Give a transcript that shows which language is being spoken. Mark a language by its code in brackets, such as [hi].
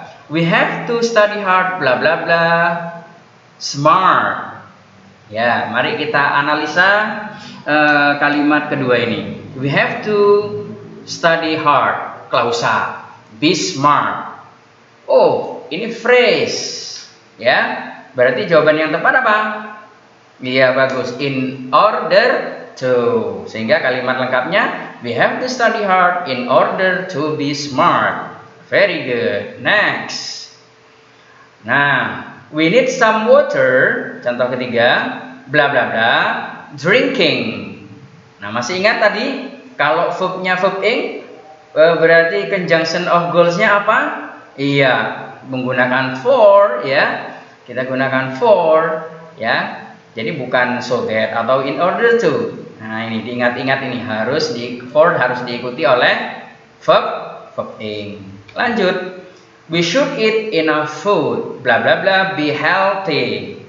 [en] We have to study hard, bla bla bla. Smart. [id] Ya, mari kita analisa kalimat kedua ini. [en] We have to study hard, klausa. Be smart. [id] Oh, ini [en] phrase. [id] Ya, berarti jawaban yang tepat apa? Iya, bagus. [en] In order to. [id] Sehingga kalimat lengkapnya, [en] we have to study hard in order to be smart. Very good. Next. Nah, we need some water. [id] Contoh ketiga, [en] bla bla bla, drinking. [id] Nah, masih ingat tadi kalau verbnya verb ing, berarti conjunction of goals-nya apa? Iya, menggunakan for, ya. Kita gunakan for, ya. Jadi bukan so that atau in order to. Nah, ini diingat-ingat, ini harus diikuti oleh verb ing. Lanjut. [en] We should eat enough food, bla bla bla, be healthy.